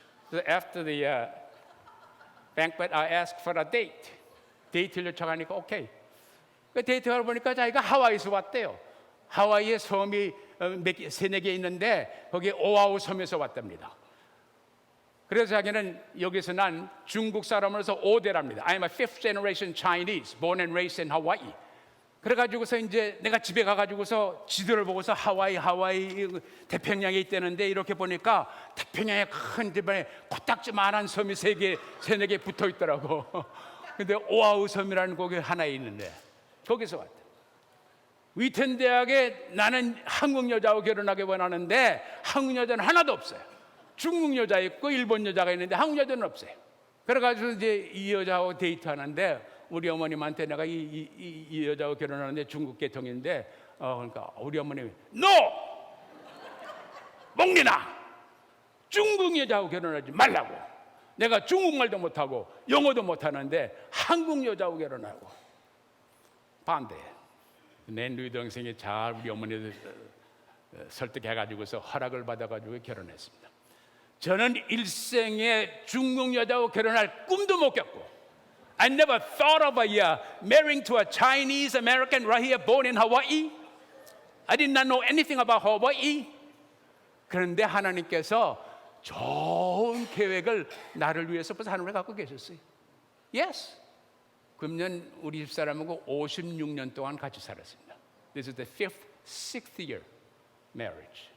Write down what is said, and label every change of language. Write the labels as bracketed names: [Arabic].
[English] So after the banquet, I asked for a date. [Korean] 데이트를 요청하니까 오케이. 그 데이트하러 보니까 자기가 하와이에서 왔대요. 하와이에 섬이 세네 개 있는데 거기 오아후 섬에서 왔답니다. 그래서 자기는 여기서 난 중국 사람으로서 5대랍니다. [English] I'm a fifth generation Chinese, born and raised in Hawaii. [Korean] 그래가지고서 이제 내가 집에 가가지고서 지도를 보고서 하와이 태평양에 있다는데 이렇게 보니까 태평양에 큰 집에 코딱지만한 섬이 세네 개 붙어 있더라고. 근데 오아후 섬이라는 곳이 하나 있는데 거기서 왔다. 위튼 대학에 나는 한국 여자하고 결혼하기 원하는데 한국 여자는 하나도 없어요. 중국 여자 있고 일본 여자가 있는데 한국 여자는 없어요. 그래가지고 이제 이 여자하고 데이트하는데 우리 어머님한테 내가 이 여자하고 결혼하는데 중국 계통인데 그러니까 우리 어머님이 너 몽린아 중국 여자하고 결혼하지 말라고. 내가 중국말도 못하고 영어도 못하는데 한국 여자하고 결혼하고. 반대. 내 누이 동생이 잘 우리 어머니를 설득해가지고서 허락을 받아가지고 결혼했습니다. 저는 일생에 중국 여자하고 결혼할 꿈도 못 꿨고 [English] I never thought of marrying to a Chinese American right here born in Hawaii. I did not know anything about Hawaii. [Korean] 그런데 하나님께서 좋은 계획을 나를 위해서 벌써 하늘에 갖고 계셨어요. [English] Yes. [Korean] 그러면 우리 집사람하고 56년 동안 같이 살았습니다. [English] This is the sixth year marriage.